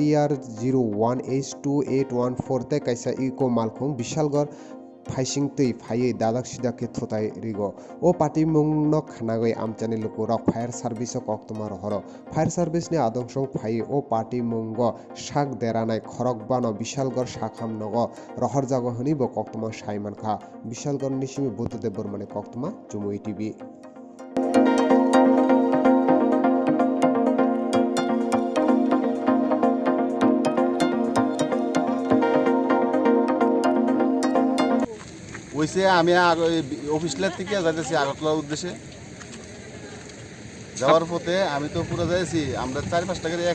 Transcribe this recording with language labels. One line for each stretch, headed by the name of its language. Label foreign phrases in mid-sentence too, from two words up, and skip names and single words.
Kok Borok: TR01H2814 तै कायसा इको मालखुं बिशालगढ़ फाइसिं तै फायै दादाक सिदाके थुताय रिगो ओ पार्टी मुंगनो खानागै आमचानि लुकुरक
English: fire service
Kok Borok: कक्तमा रहर फायार सार्भिसनि आदंसं फायै ओ पार्टी मुंग शाक देरानाय खरकबानो बिशालगढ़ शाखाम नग रहर जागो हनिबो कक्तमा साइमानखा बिशालगढ़ निसिमि बुद्धदेव बर्मानि कक्तमा जुमुई टीवी।
Bangla: ওইসে আমি অফিসের থেকে যাইতেছি আগরতলার উদ্দেশ্যে যাওয়ার পথে আমি তো পুরো যাইছি আমরা 4-5 টাকার এক